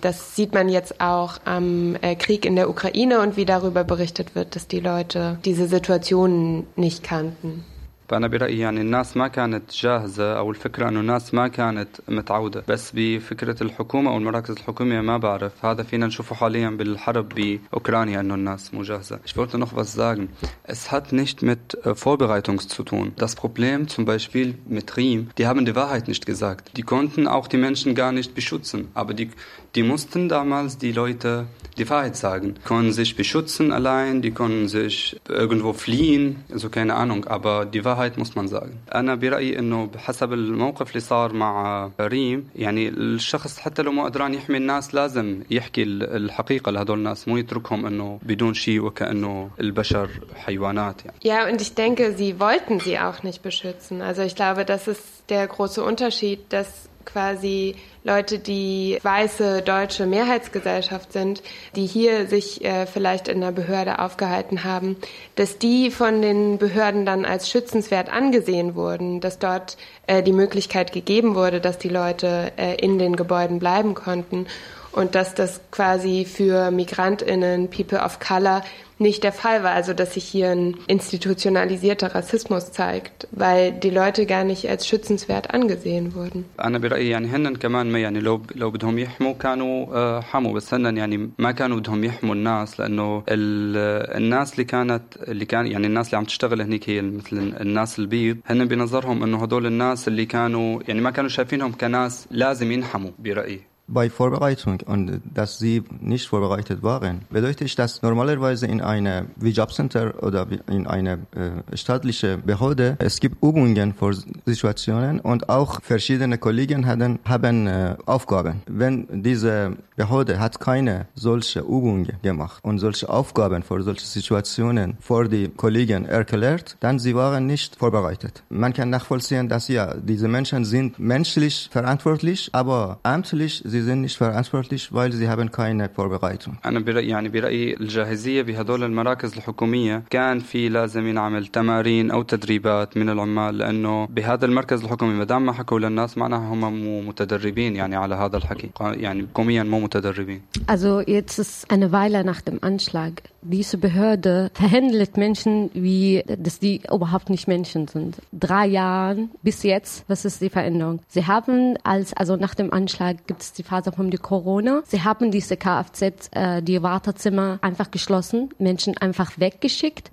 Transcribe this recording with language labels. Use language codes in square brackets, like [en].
[de] Das sieht man jetzt auch am Krieg in der Ukraine und wie darüber berichtet wird, dass die Leute diese Situationen nicht kannten. [ar] فأنا برأيي يعني الناس ما كانت جاهزة أو الفكرة أنه الناس ما كانت متعودة بس بفكرة الحكومة أو المراكز الحكومية ما بعرف هذا فينا نشوفه حاليا بالحرب بأوكرانيا أنه الناس مو جاهزة. [de] Ich wollte noch was sagen. Es hat nicht mit Vorbereitung zu tun. Das Problem zum Beispiel mit Riem, die haben die Wahrheit nicht gesagt. Die konnten auch die Menschen gar nicht beschützen, aber die mussten damals die Leute die Wahrheit sagen. Die konnten sich beschützen allein, die konnten sich irgendwo fliehen, also keine Ahnung, aber die Wahrheit muss man sagen. [ar] أنا برأيي إنه بحسب الموقف اللي صار مع ريم يعني الشخص حتى لو ما أدران يحمي الناس لازم يحكي الحقيقة لهذول الناس مو يتركهم إنه بدون شيء وكأنه البشر حيوانات يعني. [de] Ja, und ich denke, sie wollten sie auch nicht beschützen. Also ich glaube, das ist der große Unterschied, dass quasi Leute, die weiße deutsche Mehrheitsgesellschaft sind, die hier sich vielleicht in der Behörde aufgehalten haben, dass die von den Behörden dann als schützenswert angesehen wurden, dass dort die Möglichkeit gegeben wurde, dass die Leute in den Gebäuden bleiben konnten und dass das quasi für MigrantInnen, People of Color, nicht der Fall war, also dass sich hier ein institutionalisierter Rassismus zeigt, weil die Leute gar nicht als schützenswert angesehen wurden. [ar] أنا برأيي يعني هنن كمان ما يعني لو بدهم يحموا كانوا حموا بس هنن يعني ما كانوا بدهم يحموا الناس لأنه الناس اللي كانت اللي كان يعني الناس اللي عم تشتغل هنيك هي مثل الناس البيض هنن بنظرهم إنه هدول الناس اللي كانوا يعني ما كانوا شايفينهم كناس لازم ينحموا برأيي. [de] Bei Vorbereitung und dass sie nicht vorbereitet waren, bedeutet, dass normalerweise in einem Jobcenter oder in einer staatlichen Behörde es gibt Übungen für Situationen und auch verschiedene Kollegen haben Aufgaben. Wenn diese Behörde hat keine solche Übungen gemacht und solche Aufgaben für solche Situationen vor die Kollegen erklärt, dann sie waren nicht vorbereitet. Man kann nachvollziehen, dass ja, diese Menschen sind menschlich verantwortlich, aber amtlich sie sind nicht verantwortlich, weil sie haben keine Vorbereitung. [ar] أنا برأيي يعني برأيي الجاهزية بهذول المراكز الحكومية كان في لازم ينعمل تمارين أو تدريبات من العمال لأنه بهذا المركز الحكومي مدام ما حكوا للناس معناها هم مو متدربين يعني على هذا الحكي يعني حكوميا مو متدربين. [de] Also jetzt ist eine Weile nach dem Anschlag. Diese Behörde verhandelt Menschen, wie dass die überhaupt nicht Menschen sind. 3 Jahre bis jetzt, was ist die Veränderung? Sie haben also nach dem Anschlag gibt es die Phase von der Corona. Sie haben diese Kfz, die Wartezimmer einfach geschlossen, Menschen einfach weggeschickt.